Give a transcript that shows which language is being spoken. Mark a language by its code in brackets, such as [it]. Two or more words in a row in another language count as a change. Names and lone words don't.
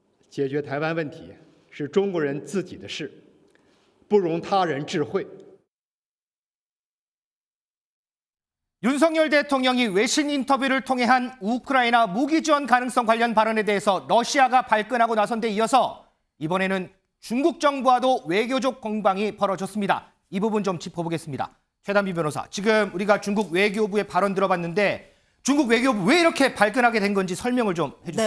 [zh] 解决台湾问题是中国人自己的事，不容他人智慧。 [ko] 윤석열 대통령이 외신 인터뷰를 통해 한 우크라이나 무기 지원 가능성 관련 발언에 대해서 러시아가 발끈하고 나선 데 이어서 이번에는 중국 정부와도 외교적 공방이 벌어졌습니다. 이 부분 좀 짚어보겠습니다. 최단비 변호사, 지금 우리가 중국 외교부의 발언 들어봤는데 중국 외교부 왜 이렇게 발끈하게 된 건지 설명을 좀 해주세요.